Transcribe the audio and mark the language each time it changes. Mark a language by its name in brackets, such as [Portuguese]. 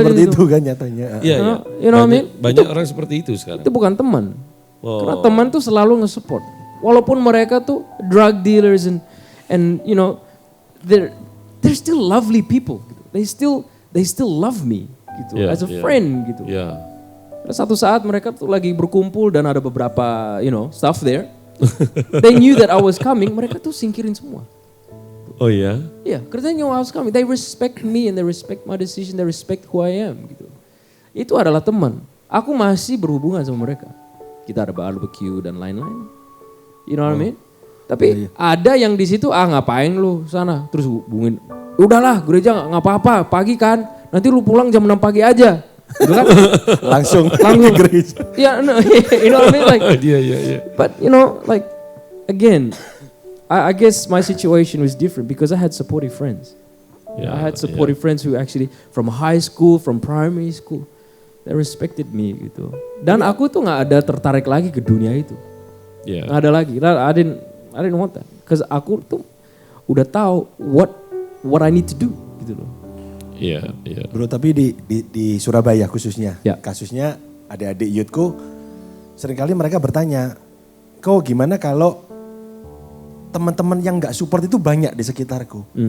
[Indonesian] seperti itu kan nyatanya. [English] You know what I mean? [Indonesian] Banyak orang seperti itu sekarang. Itu bukan teman. Karena teman tuh selalu nge-support. Walaupun mereka tuh [English] drug dealers and you know they're still lovely people. Gitu. They still love me [Indonesian] gitu [English] as a friend [Indonesian] gitu. Satu saat mereka tuh lagi berkumpul dan ada beberapa stuff there. [English] They knew that I was coming, [Indonesian] mereka tuh singkirin semua. Oh ya? Iya, karena [English] they knew I was coming. They respect me and they respect my decision, they respect who I am gitu. [Indonesian] Itu adalah teman. Aku masih berhubungan sama mereka. Kita ada barbecue dan lain-lain. [English] You know what I mean? [Indonesian] Tapi ada yang di situ ngapain lu sana? Terus hubungin. Udahlah, gereja nggak apa-apa. Pagi kan, nanti lu pulang jam 6 pagi aja. Gitu kan? langsung ke gereja. [English] Yeah, no, you know what I mean? Like, [Indonesian] Iya. [English] but you know, like again, I guess my situation was different because I had supportive friends. I had supportive friends who actually from high school, from primary school, they respected me gitu. [Indonesian] Dan aku tuh nggak ada tertarik lagi ke dunia itu. [English] Yeah. [Indonesian] Nggak ada lagi. [English] I didn't want that. Cause [Indonesian] aku tuh udah tahu [English] what I need to do gitu loh. [Indonesian] Iya. Bro, tapi di Surabaya khususnya, Ya. kasusnya adik-adik youthku, seringkali mereka bertanya, kau gimana kalau teman-teman yang gak support itu banyak di sekitarku?